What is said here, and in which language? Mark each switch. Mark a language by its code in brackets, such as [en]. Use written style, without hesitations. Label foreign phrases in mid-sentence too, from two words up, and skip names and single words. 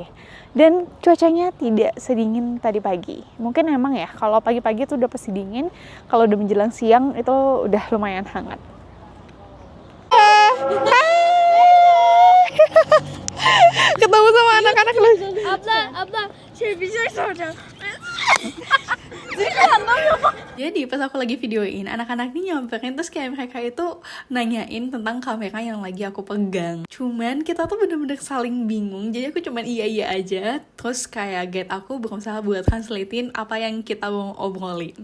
[id] Dan cuacanya tidak sedingin tadi pagi. Mungkin emang ya, kalau pagi-pagi itu udah pasti dingin. Kalau udah menjelang siang itu udah lumayan hangat. Ketemu sama anak-anak lu. [tr] Abla, şey bir şey soracağım. [id] Jadi pas aku lagi videoin, anak-anak ini nyamperin, terus kayak mereka itu nanyain tentang kamera yang lagi aku pegang. Cuman kita tuh bener-bener saling bingung, jadi aku cuman iya aja. Terus kayak guide aku berusaha buat translatein apa yang kita mau obrolin.